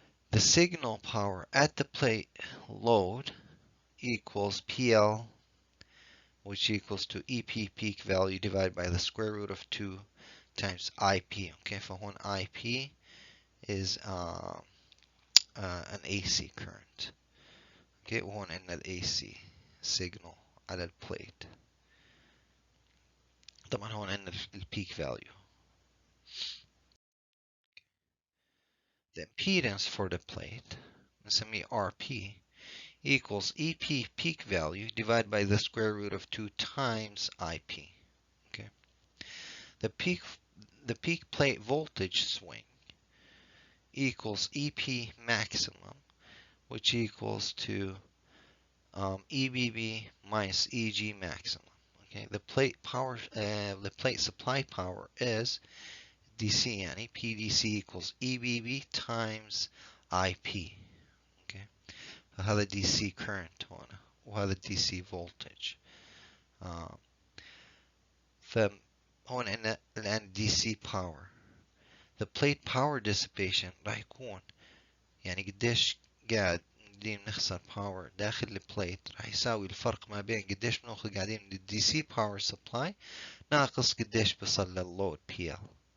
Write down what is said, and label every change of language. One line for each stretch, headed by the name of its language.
English: The signal power at the plate load equals PL, which equals to EP peak value divided by the square root of 2 times IP. Okay,
Arabic: فهون
English: IP is an AC current.
Arabic: Okay, وهون عندنا ال AC signal على البليت. طبعا هون عندنا ال peak value.
English: The impedance for the plate
Arabic: نسميه
English: RP equals EP peak value divided by the square root of 2 times IP. Okay. The peak plate voltage swing equals EP maximum, which equals to EBB minus EG maximum. Okay. The plate supply power is DC
Arabic: يعني
English: PDC equals EBB times IP.
Arabic: هذا DC current هنا وهذا DC voltage. فهون عندنا الآن DC power.
English: The plate power dissipation
Arabic: راح يكون يعني قديش قاعد نخسر power داخل البليت راح يساوي الفرق ما بين قديش بناخذ قاعدين من DC power supply ناقص قديش بصل للload PL.